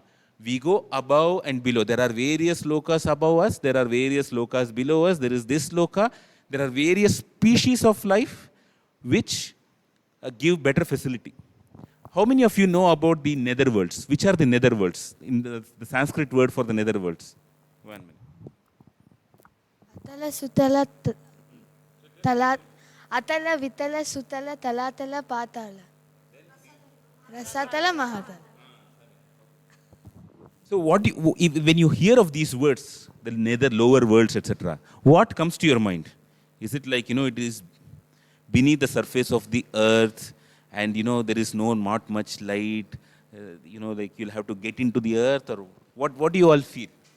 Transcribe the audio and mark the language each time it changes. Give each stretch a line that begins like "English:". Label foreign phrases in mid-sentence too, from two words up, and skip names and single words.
English: We go above and below. There are various lokas above us. There are various lokas below us. There is this loka. There are various species of life which give better facility. How many of you know about the netherworlds? Which are the netherworlds? In the Sanskrit word for the netherworlds. 1 minute. Atala sutala tala atala vitala sutala talatala patala. Rasatala mahatala. So when you hear of these words, the nether, lower worlds, etc., what comes to your mind? Is it like, it is beneath the surface of the earth and, there is not much light, like you'll have to get into the earth, or what do you all feel?